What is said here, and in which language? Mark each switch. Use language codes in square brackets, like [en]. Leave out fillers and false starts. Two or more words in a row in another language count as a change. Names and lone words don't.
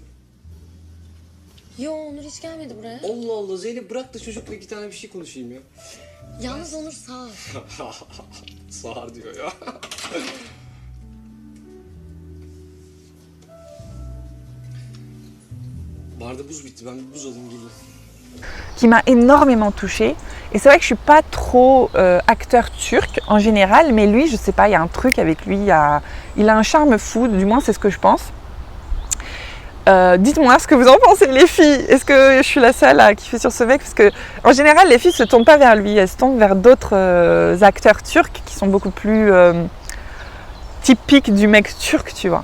[tr] Yo, Onur hiç gelmedi buraya. Allah Allah Zeynep, bırak da çocukla 2 tane bir şey konuşayım ya. Yalnız Onur sağ ol. Sağır diyor ya. Barda buz bitti, ben bir buz alayım geleyim. [fr] Qui m'a énormément touchée. Et c'est vrai que je suis pas trop acteur turc en général, mais lui, je sais pas, il y a un truc avec lui, il a un charme fou, du moins c'est ce que je pense. Dites-moi ce que vous en pensez les filles. Est-ce que je suis la seule à kiffer sur ce mec? Parce que en général les filles se tournent pas vers lui, elles se tournent vers d'autres acteurs turcs qui sont beaucoup plus typiques du mec turc, tu vois.